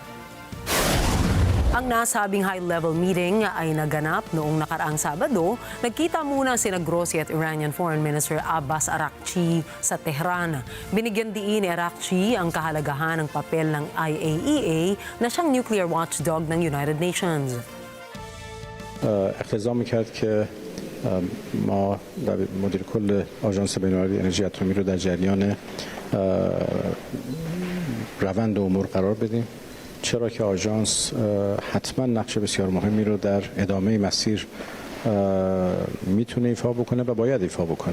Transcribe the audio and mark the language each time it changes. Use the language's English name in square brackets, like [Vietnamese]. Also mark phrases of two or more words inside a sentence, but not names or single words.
[Filipino] Ang nasabing [English] high-level meeting [Filipino] ay naganap noong nakaraang Sabado. Nagkita muna sina Grossi at [English] Iranian Foreign Minister [Filipino] Abbas Araghchi sa Tehran. Binigyan diin ni Araghchi ang kahalagahan ng papel ng IAEA na siyang [English] nuclear watchdog [Filipino] ng United Nations. [Persian] اقتضا می‌کرد که ما مدیر کل آژانس بین‌المللی انرژی اتمی رو در جریان روند امور قرار بدیم. چرا که آژانس حتما نقش بسیار مهمی رو در ادامه مسیر میتونه ایفا بکنه و باید ایفا بکنه.